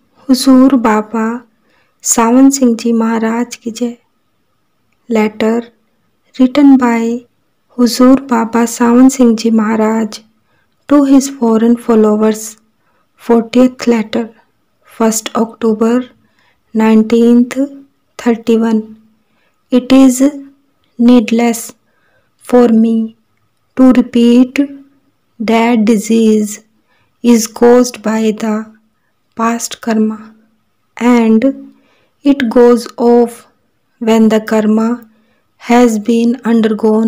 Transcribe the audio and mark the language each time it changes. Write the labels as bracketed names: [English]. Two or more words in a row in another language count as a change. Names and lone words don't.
[Hindi] हुजूर बाबा सावन सिंह जी महाराज की जय। [English] लेटर written by Huzur Baba Sawan Singh Ji Maharaj to his foreign followers. 40th letter, 1st October 1931. It is needless for me to repeat that disease is caused by the past karma, and it goes off when the karma has been undergone.